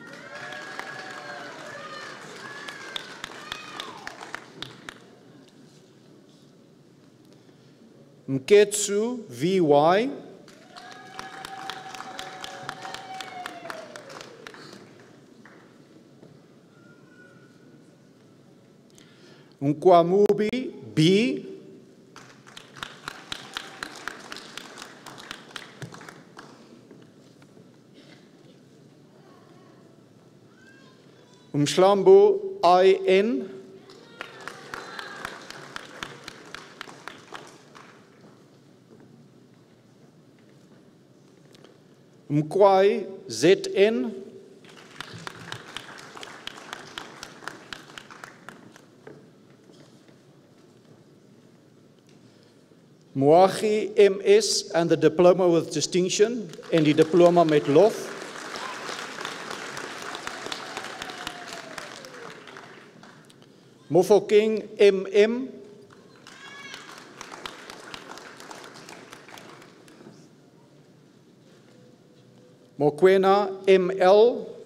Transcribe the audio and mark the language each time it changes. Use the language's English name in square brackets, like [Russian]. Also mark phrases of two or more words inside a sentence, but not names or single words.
[English] Mketsu VY, Nkwamubi B, Mhlambo IN, Mkwai ZN, Moagi MS and the diploma with distinction [Afrikaans] en die diploma met lof. [English] Mofokeng MM, Mokwena ML,